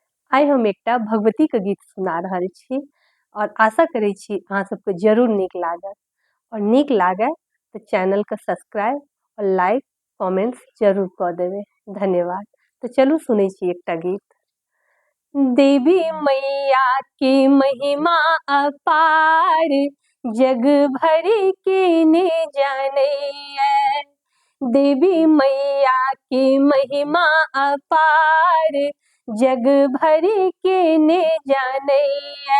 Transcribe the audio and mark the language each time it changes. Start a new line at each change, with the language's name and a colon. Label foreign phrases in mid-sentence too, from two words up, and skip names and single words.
Maithili: आइ हम एकटा भगवतीके गीत सुना रहल छी और आशा करै छी अहाँ सबके जरूर नीक लागत और नीक लागै तऽ चैनलके सब्सक्राइब और
English: like comments
Maithili: जरूर कऽ देबै। धन्यवाद। तो चलू सुनै छी एकटा गीत। देवी मैया की महिमा अपार, जग भर के ने जानैया। देवी मैया की महिमा अपार, जग भर के ने जानैया।